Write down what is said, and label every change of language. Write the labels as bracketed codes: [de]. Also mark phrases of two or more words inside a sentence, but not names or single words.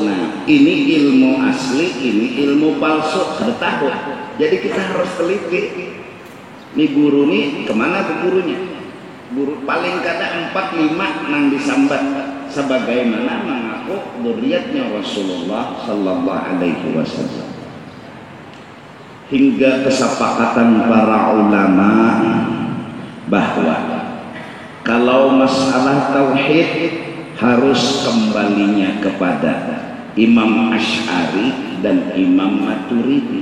[id] Nah ini ilmu asli, ini ilmu palsu. Tahu. Jadi kita harus teliti. Nih guru nih kemana ke gurunya? [bjn] Guru paling kada 4-5 nang disambat sebagaimana mengaku dzurriyyatnya Rasulullah [ar] sallallahu alaihi wasallam. [id] Hingga kesepakatan para ulama bahwa kalau masalah tauhid harus kembalinya kepada Imam Asy'ari dan Imam Maturidi.